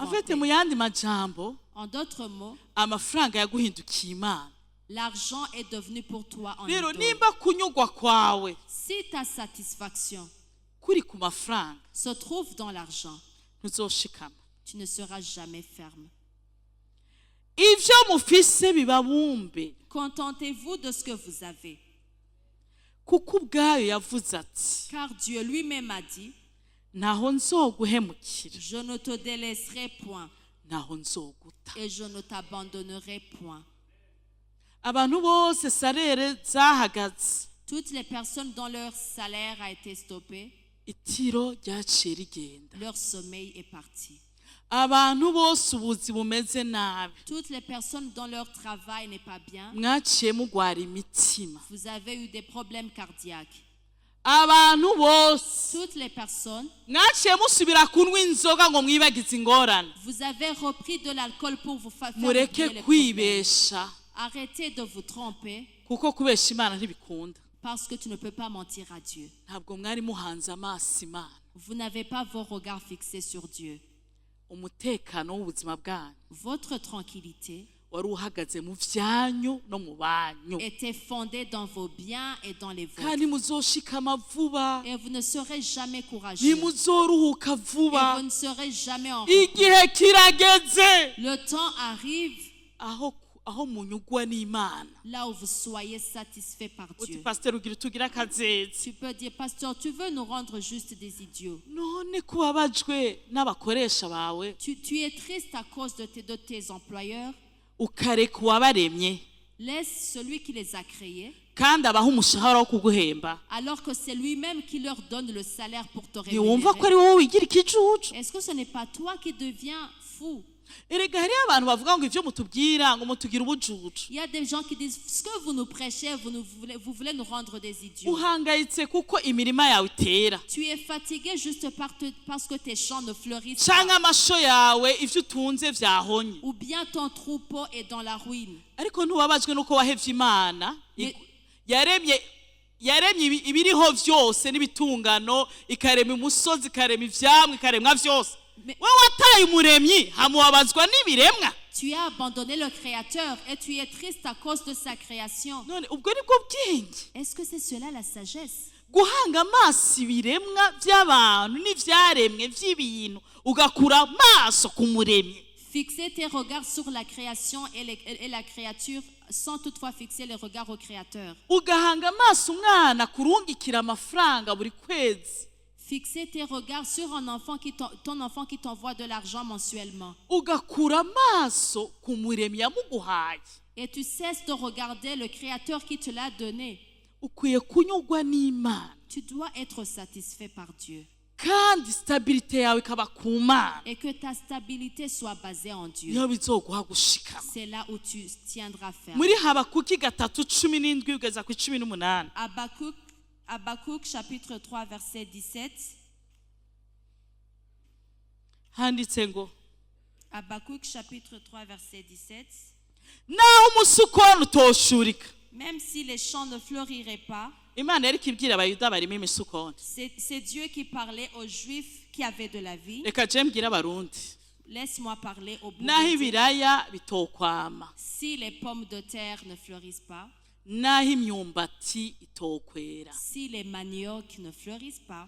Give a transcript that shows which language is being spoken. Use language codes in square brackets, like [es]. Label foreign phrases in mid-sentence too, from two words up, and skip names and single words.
[rn] afite [fr] paix. [rn] mu yandi majambo [fr] En d'autres mots, [rn] amafaranga yaguhindukiye imana. [fr] l'argent est devenu pour toi un [rn] rero [fr] idole. [rn] nimba kunyugwa kwawe [fr] Si ta satisfaction [rn] kuri ku mafaranga [fr] se trouve dans l'argent, [rn] ntuzoshikama. [fr] tu ne seras jamais ferme. [rn] ivyo mufise bibabumbe, [fr] Contentez-vous de ce que vous avez. [rn] kuko ubwayo yavuze ati [fr] Car Dieu lui-même a dit, [rn] ntaho nzoguhemukira, [fr] je ne te délaisserai point [rn] ntaho nzoguta. [fr] et je ne t'abandonnerai point. [rn] abantu bose sarere zahagaze, [fr] Toutes les personnes dont leur salaire a été stoppé, [rn] itiro ryaciye rigenda. [fr] leur sommeil est parti. [rn] abantu bose ubuzi bumeze nabi, [fr] Toutes les personnes dont leur travail n'est pas bien, [rn] mwaciye mugwara imitima. [fr] vous avez eu des problèmes cardiaques. [rn] abantu bose [fr] Toutes les personnes, [rn] mwaciye musubira kunywa inzoga ngo mwibagize ingorane. [fr] vous avez repris de l'alcool pour vous faire oublier [rn] mureke [fr] les problèmes. [rn] kwibesha, [fr] Arrêtez de vous tromper [rn] kuko kubesha imana ntibikunda. [fr] parce que tu ne peux pas mentir à Dieu. [rn] ntabwo mwari muhanze amaso imana. [fr] Vous n'avez pas vos regards fixés sur Dieu. [rn] umutekano w'ubuzima bwanyu [fr] Votre tranquillité [rn] wari uhagaze mu vyanyu no mu banyu [fr] était fondé dans vos biens et dans les vôtres. [rn] kandi muzoshikama vuba [fr] Et vous ne serez jamais courageux. [rn] ntimuzoruhuka [fr] Et [rn] vuba [fr] vous ne serez jamais en repos. [rn] igihe kirageze [fr] Le temps arrive [rn] aho munyugwa n'Imana [fr] là où vous soyez satisfaits par [rn] uti [fr] Dieu. [rn] pasiteri ugira tugira akazezi [fr] Tu peux dire, pasteur, tu veux nous rendre juste des idiots. [rn] none kubabajwe n'abakoresha bawe [fr] Tu es triste à cause de tes employeurs. [rn] ukareka uwabaremye [fr] Laisse celui qui les a créés, [rn] kandi abaha umushahara wo kuguhemba [fr] alors que c'est lui-même qui leur donne le salaire pour te [rn] ntiwumva ko [fr] rémunérer. [rn] ari wowe wigira ikijuju [fr] Est-ce que ce n'est pas toi qui deviens fou? [rn] erega hariyo abantu bavuga ngo ivyo mutubwira ngo mutugira ubujuju [fr] Il y a des gens qui disent, ce que vous nous prêchez, vous voulez nous rendre des idiots. [rn] uhangayitse kuko imirima yawe itera [fr] Tu es fatigué juste parce que tes champs ne fleurissent [rn] canke [fr] pas. [rn] amasho yawe ivyo utunze vyahonye [fr] Ou bien ton troupeau est dans la ruine. [rn] ariko ntubabajwe nuko wahevye Imana [fr] Mais- [rn] yaremye ibiriho vyose n'ibitungano ikarema umusozi ikarema ivyamwa ikaremwa vyose [fr] Mais- [rn] wewe wataye umuremyi hamuwabazwa n'ibiremwa [fr] Tu as abandonné le Créateur et tu es triste à cause de sa création. [rn] none ubwo nibwo bwenge [fr] Est-ce que c'est cela la sagesse? [rn] guhanga amaso ibiremwa by'abantu n'ivyaremwe vy'ibintu ugakura amaso ku muremyi [fr] Fixer tes regards sur la création et la créature sans toutefois fixer les regards au Créateur. [rn] ugahanga amaso umwana kurungikira amafaranga buri kwezi [fr] Fixer tes regards sur ton enfant qui t'envoie de l'argent mensuellement. [rn] ugakura amaso ku muremyi yamuguhaye [fr] Et tu cesses de regarder le Créateur qui te l'a donné. [rn] ukwiye kunyurwa n'Imana [fr] Tu dois être satisfait par Dieu. [rn] kandi stabilite yawe ikaba ku Mana [fr] Et que ta stabilité soit basée en Dieu. [rn] niyo bizoguha gushikama [fr] C'est là où tu tiendras ferme. [rn] muri Habakuki 3:17 kugeza ku 18 [fr] Habakkuk chapitre 3 verset 17. [rn] handitse ngo [fr] Habakkuk chapitre 3 verset 17. [rn] naho umusukoni utoshurika [fr] Même si les champs ne fleuriraient pas, [rn] Imana yari kibwira abayuda barimo imisukoni [fr] c'est Dieu qui parlait aux Juifs qui avaient de la vie. [rn] reka je mbwira abarundi [fr] Laisse-moi parler aux [rn] naho [fr] Burundais. [rn] ibiraya bitokwama [fr] Si les pommes de terre ne fleurissent pas, [rn] naho imyumbati itokwera [fr] si les maniocs ne fleurissent pas,